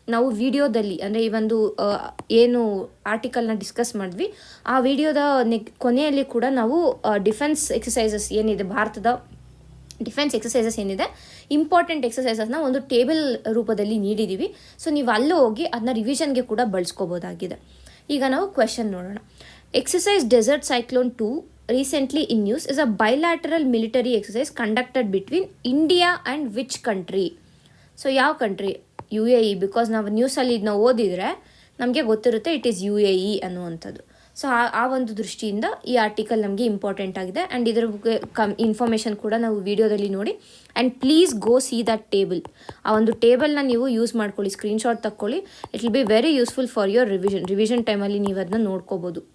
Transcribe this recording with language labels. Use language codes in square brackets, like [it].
[kn] ನಾವು ವಿಡಿಯೋದಲ್ಲಿ ಅಂದರೆ ಈ ಒಂದು ಏನು ಆರ್ಟಿಕಲ್ನ ಡಿಸ್ಕಸ್ ಮಾಡಿದ್ವಿ ಆ ವಿಡಿಯೋದ ಕೊನೆಯಲ್ಲಿ ಕೂಡ ನಾವು ಡಿಫೆನ್ಸ್ ಎಕ್ಸಸೈಸಸ್ ಏನಿದೆ, ಭಾರತದ ಡಿಫೆನ್ಸ್ ಎಕ್ಸಸೈಸಸ್ ಏನಿದೆ, ಇಂಪಾರ್ಟೆಂಟ್ ಎಕ್ಸಸೈಸಸ್ನ ಒಂದು ಟೇಬಲ್ ರೂಪದಲ್ಲಿ ನೀಡಿದ್ದೀವಿ. ಸೊ ನೀವು ಅಲ್ಲೂ ಹೋಗಿ ಅದನ್ನ ರಿವಿಷನ್ಗೆ ಕೂಡ ಬಳಸ್ಕೋಬೋದಾಗಿದೆ. ಈಗ ನಾವು ಕ್ವೆಶನ್ ನೋಡೋಣ. [en] Exercise desert cyclone 2 recently in news is a bilateral military exercise conducted between India and which country? [kn] So ಯಾವ ಕಂಟ್ರಿ? UAE. ಬಿಕಾಸ್ ನಾವು ನ್ಯೂಸಲ್ಲಿ ಇದನ್ನ ಓದಿದರೆ ನಮಗೆ ಗೊತ್ತಿರುತ್ತೆ [en] it is UAE [kn] ಅನ್ನುವಂಥದ್ದು. ಸೊ ಆ ಒಂದು ದೃಷ್ಟಿಯಿಂದ ಈ ಆರ್ಟಿಕಲ್ ನಮಗೆ ಇಂಪಾರ್ಟೆಂಟ್ ಆಗಿದೆ. ಆ್ಯಂಡ್ ಇದರ ಬಗ್ಗೆ ಇನ್ಫಾರ್ಮೇಷನ್ ಕೂಡ ನಾವು ವಿಡಿಯೋದಲ್ಲಿ ನೋಡಿ. And [en] Please go see that table. [kn] ಆ ಒಂದು ಟೇಬಲ್ನ ನೀವು ಯೂಸ್ ಮಾಡ್ಕೊಳ್ಳಿ, screenshot ತಕ್ಕೊಳ್ಳಿ. [en] it will be very useful for your revision [kn] ಟೈಮಲ್ಲಿ ನೀವು ಅದನ್ನ ನೋಡ್ಕೋಬೋದು.